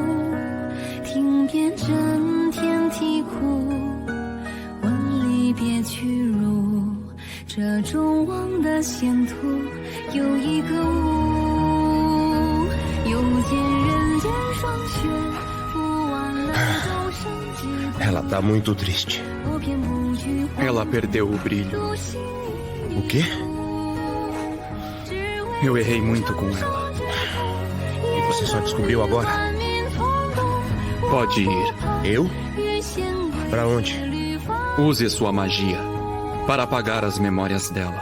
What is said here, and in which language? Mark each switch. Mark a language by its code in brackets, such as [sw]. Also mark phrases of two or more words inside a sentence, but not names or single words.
[zh] 听遍真天啼哭，问离别屈辱。这这众望的前途有一个雾，又见人间霜雪，不忘了众生之 [pt] Ela tá muito triste. [zh] 我偏不惧 [pt] Ela perdeu o brilho. O quê? Eu errei muito com ela. E você só descobriu agora? Pode ir. Eu? Pra onde? Use sua magia para apagar as memórias dela.